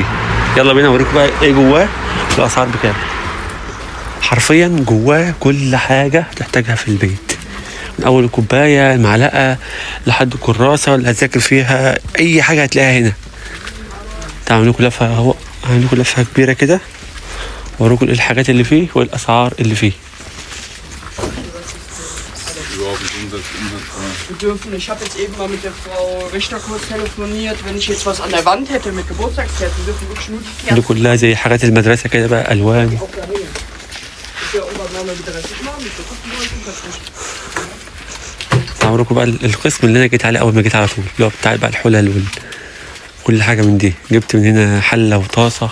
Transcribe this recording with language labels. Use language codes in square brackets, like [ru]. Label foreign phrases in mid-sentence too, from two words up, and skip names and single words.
[ar] يلا بينا اوريكم بقى ايه جواه والاسعار بكام. حرفيا جواه كل حاجه تحتاجها في البيت، من اول الكوبايه المعلقه لحد الكراسه اللي هتذاكر فيها، اي حاجه هتلاقيها هنا. تعملوا لكم لفه اهو، هعمل لكم لفه كبيره كده واوريكم ايه الحاجات اللي فيه والاسعار اللي فيه. [de] Ich habe jetzt eben mal mit der Frau Richter kurz telefoniert. Wenn ich jetzt was an der Wand hätte mit Geburtstagskerzen, dürfen wirklich nur die Kerzen. [ar] دي كلها زي حاجات المدرسه كده بقى، الوان. هوريكم بقى القسم اللي انا جيت عليه اول ما جيت على طول، اللي هو بتاع بقى الحلل كل حاجه من دي. جبت من هنا حله وطاسه.